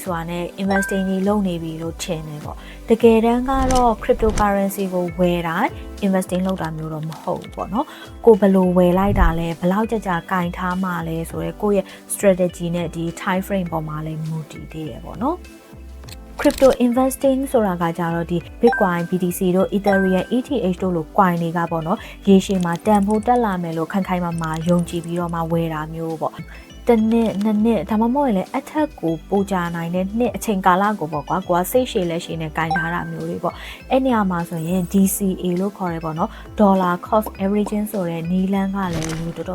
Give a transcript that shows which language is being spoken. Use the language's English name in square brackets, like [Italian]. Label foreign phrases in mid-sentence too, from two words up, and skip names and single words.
[Burmese] ဆိုတာနဲ့ investing ကြီးလုပ်နေပြီလို့ထင်တယ်ပေါ့တကယ်တမ်းကတော့ cryptocurrency ကိုဝယ်တိုင်း investing လုပ်တာမျိုးတော့မဟုတ်ဘူးပေါ့နော်ကိုဘယ်လိုဝယ်လိုက်တာလဲဘယ်လောက်ကြာကင်ထားမှလဲဆိုတော့ကိုယ့်ရဲ့ strategy နဲ့ဒီ [English] time frame [Burmese] ပေါ်မှာလည်းမူတည်သေးတယ်ပေါ့နော် [English] crypto investing [Burmese] ဆိုတာကကြတော့ဒီ Bitcoin, BTC တို့ Ethereum, ETH တို့လို coin တွေက ပေါ့နော်ရေရှည်မှာတန်ဖိုးတက်လာမယ်လို့ခိုင်မာယုံကြည်ပြီးတော့မှဝယ်တာမျိုးပေါ့တစ်နှစ်နှစ်နှစ်ဒါမှမဟုတ်လည်းအထက်ကိုပိုကြနိုင်တဲ့နှစ်အချိန်ကာလကိုပေါ့ကွာကိုကစိတ်ရှည်လက်ရှည်နဲ့ကင်ထားတာမျိုးတွေပေါ့အဲ့နေရာမှာဆိုရင် DCA လို့ခေါ်ရဲပေါ့နော် [English] Dollar Cost Averaging [Burmese] ဆိုတဲ့နီးလန်းကလည်းလူတော်